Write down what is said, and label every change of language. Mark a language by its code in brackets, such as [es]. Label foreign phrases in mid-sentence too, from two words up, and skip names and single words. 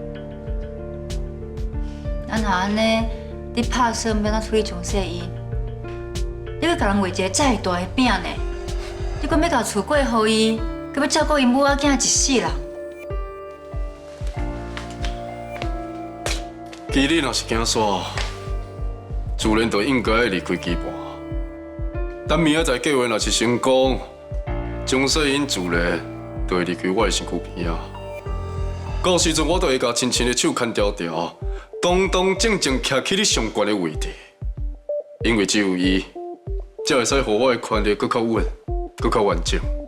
[nan] 啊，若安尼，你拍算要怎处理江世英？你要甲人画一个遮尔大的饼呢？你阁要甲厝过互伊，阁要照顾因母仔囝一世人。其实若是惊煞，自然就应该离开羁绊。等明仔载计划若是成功，江世英自然就会离开我的身躯边啊。到时阵我就会甲亲亲的手牵条条，堂堂正正徛起你上悬的位置，因为只有伊，才会使让我的权利更较稳、更较完整。